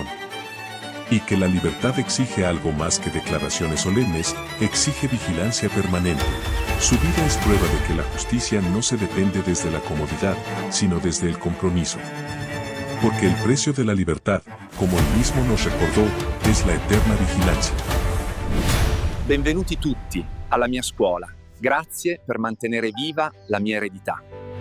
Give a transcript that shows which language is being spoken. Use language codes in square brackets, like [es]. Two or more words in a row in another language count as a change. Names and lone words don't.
[es] Y que la libertad exige algo más que declaraciones solemnes, exige vigilancia permanente. Su vida es prueba de que la justicia no se depende desde la comodidad, sino desde el compromiso. Porque el precio de la libertad, como él mismo nos recordó, es la eterna vigilancia. [it] Benvenuti tutti alla mia scuola. Grazie per mantenere viva la mia eredità.